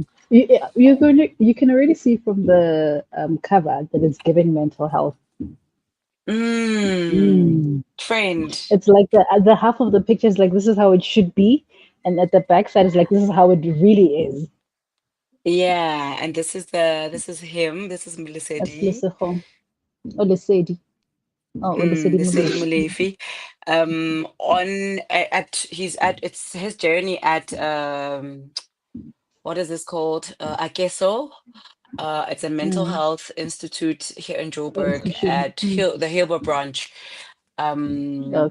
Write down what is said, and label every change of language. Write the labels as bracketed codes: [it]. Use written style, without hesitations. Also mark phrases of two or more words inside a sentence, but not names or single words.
[en] You can already see from the cover that it's giving mental health. Mm. Friend. It's like the half of the picture is like this is how it should be, and at the back side is like this is how it really is. Yeah, and this is him. This is That's Melisedi. Lesego. Oh, Lesedi. Oh, Lesedi Lesedi Molefe. Molefi. On at he's at it's his journey at what is this called? I guess so. It's a mental Mm. health institute here in Joburg Institution. at Mm. the Hilbert branch. Um,